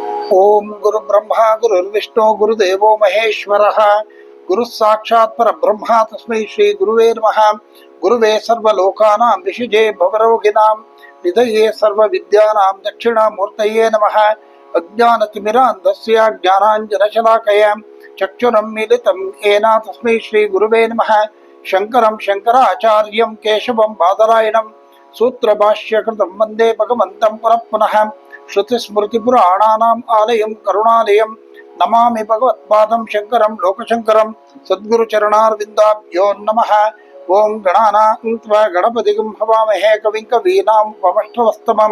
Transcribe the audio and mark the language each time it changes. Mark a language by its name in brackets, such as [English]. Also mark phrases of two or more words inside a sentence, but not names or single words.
[Sanskrit] ಓಂ ಗುರು ಬ್ರಹ್ಮ ಗುರುರ್ವಿಷ್ಣು ಗುರುದೇವೋ ಮಹೇಶ್ವರಃ ಗುರು ಸಾಕ್ಷಾತ್ ಪರಬ್ರಹ್ಮ ತಸ್ಮೈ ಶ್ರೀ ಗುರುವೇ ನಮಃ. ಗುರುವೇ ಸರ್ವಲೋಕಾನಾಂ ವಿಷಜೇ ಭವರೋಗಿಣಾಂ ನಿಧಯೇ ಸರ್ವವಿದ್ಯಾನಾಂ ದಕ್ಷಿಣಾಮೂರ್ತಯೇ ನಮಃ. ಅಜ್ಞಾನತಿಮಿರಾಂಧಸ್ಯ ಜ್ಞಾನಾಂಜನಶಲಾಕಯ ಚಕ್ಷುರಂ ಮಿಲಿತಂ ಯೇನ ತಸ್ಮೈ ಶ್ರೀ ಗುರುವೇ ನಮಃ. ಶಂಕರಂ ಶಂಕರಾಚಾರ್ಯಂ ಕೇಶವಂ ಬಾದರಾಯಣಂ ಸೂತ್ರಭಾಷ್ಯಕೃತಂ ವಂದೇ ಭಗವಂತಂ ಪುನಃ ಪುನಃ. ಶ್ರುತಿಸ್ಮೃತಿಪುರಾಣಾನಾಂ ಆಲಯಂ ಕರುಣಾಲಯಂ ನಮಾಮಿ ಭಗವತ್ಪಾದಂ ಶಂಕರಂ ಲೋಕಶಂಕರಂ ಸದ್ಗುರುಚರಣಾರ್ವಿಂದಾಭ್ಯೋ ನಮಃ. ಓಂ ಗಣಾನಾಂ ತ್ವಾ ಗಣಪತಿಗಂ ಹವಾಮಹೇ ಕವಿಂ ಕವೀನಾಂ ಉಪಮಶ್ರವಸ್ತಮಂ.